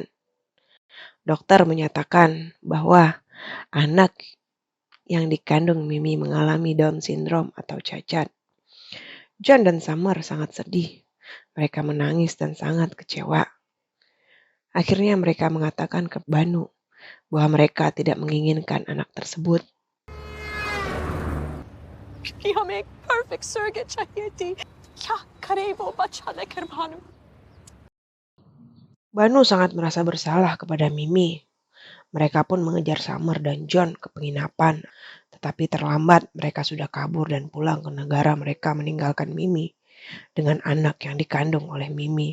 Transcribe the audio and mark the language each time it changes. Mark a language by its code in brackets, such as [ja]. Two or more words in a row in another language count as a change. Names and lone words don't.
[id] Dokter menyatakan bahwa anak yang dikandung Mimi mengalami Down syndrome atau cacat. John dan Summer sangat sedih Mereka menangis dan sangat kecewa. Akhirnya mereka mengatakan ke Banu bahwa mereka tidak menginginkan anak tersebut. [hi] कि हमें एक [en] perfect surrogate [hi] चाहिए थी क्या करे वो बच्चा लेकर भानु [id] Banu sangat merasa bersalah kepada Mimi. Mereka pun mengejar Summer dan John ke penginapan. Tetapi terlambat, mereka sudah kabur dan pulang ke negara mereka meninggalkan Mimi dengan anak yang dikandung oleh Mimi.